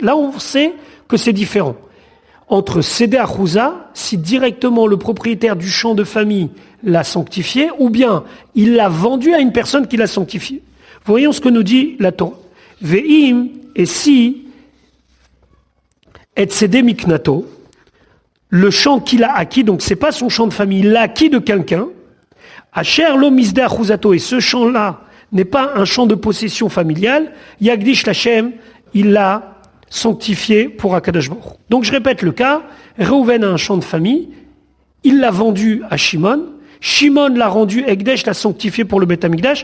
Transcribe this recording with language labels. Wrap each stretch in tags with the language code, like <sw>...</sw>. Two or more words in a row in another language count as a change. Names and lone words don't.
<fr>Là, on sait que c'est différent. Entre</fr> <he>שדה אחוזה,</he> <fr>si directement le propriétaire du champ de famille l'a sanctifié, ou bien il l'a vendu à une personne qui l'a sanctifié. Voyons ce que nous dit la Torah. Ve'im, et si, et</fr> <he>שדה מקנתו,</he> <fr>le champ qu'il a acquis, donc c'est pas son champ de famille, il l'a acquis de quelqu'un,</fr> <he>אשר לא משדה אחוזתו,</he> <fr>et ce champ-là n'est pas un champ de possession familiale,</fr> <he>יקדיש לכם,</he> <fr>il l'a sanctifié pour</fr> <he>הקדוש ברוך הוא.</he> <fr>Donc je répète le cas, Reuven a un champ de famille, il l'a vendu à Shimon, Shimon l'a rendu Ekdesh, l'a sanctifié pour le Beth Amikdash.</fr>